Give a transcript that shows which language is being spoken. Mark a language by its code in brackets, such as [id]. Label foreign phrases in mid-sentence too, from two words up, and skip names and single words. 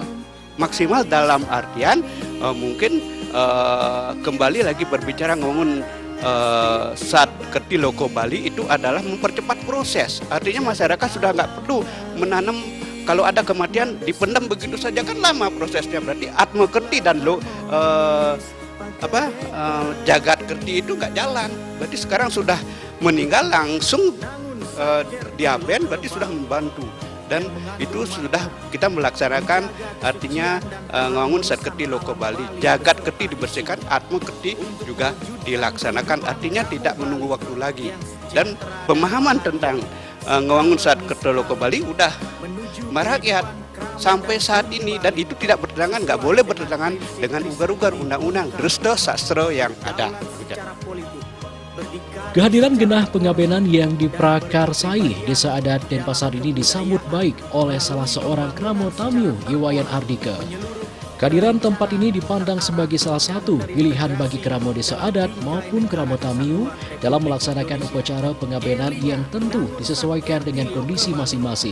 [id] Maksimal dalam artian mungkin kembali lagi berbicara ngomong saat kerti loko Bali itu adalah mempercepat proses. Artinya masyarakat sudah nggak perlu menanam. Kalau ada kematian dipendam begitu saja kan lama prosesnya, berarti atma kerti dan jagat kerti itu nggak jalan. Berarti sekarang sudah meninggal langsung diaben, berarti sudah membantu. Dan itu sudah kita melaksanakan, artinya ngangun saat kerti loko Bali, jagat kerti dibersihkan, atma kerti juga dilaksanakan. Artinya tidak menunggu waktu lagi. Dan pemahaman tentang ngangun saat kerti loko Bali udah merakyat sampai saat ini, dan itu tidak bertentangan, nggak boleh bertentangan dengan ugar-ugar undang-undang Dresta Sastra yang ada. Kehadiran genah pengabenan yang diprakarsai Desa Adat Denpasar ini disambut baik oleh salah seorang Kramo Tamiu, Iwayan Ardika. Kehadiran tempat ini dipandang sebagai salah satu pilihan bagi Kramo Desa Adat maupun Kramo Tamiu dalam melaksanakan upacara pengabenan yang tentu disesuaikan dengan kondisi masing-masing.